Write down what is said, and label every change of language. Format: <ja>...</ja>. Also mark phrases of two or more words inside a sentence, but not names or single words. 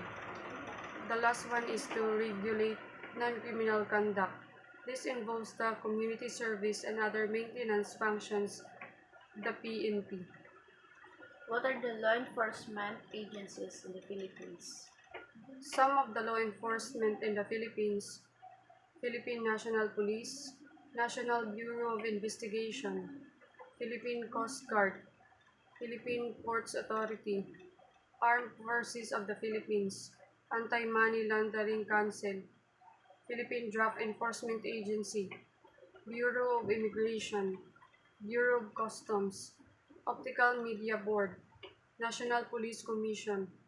<en>The last one is to regulate non-criminal conduct. This involves the community service and other maintenance functions of the PNP. What are the law enforcement agencies in the Philippines? Some of the law enforcement in the Philippines: Philippine National Police, National Bureau of Investigation, Philippine Coast Guard, Philippine Ports Authority, Armed Forces of the Philippines, Anti-Money Laundering Council, Philippine Drug Enforcement Agency, Bureau of Immigration, Bureau of Customs, Optical Media Board, National Police Commission,</en>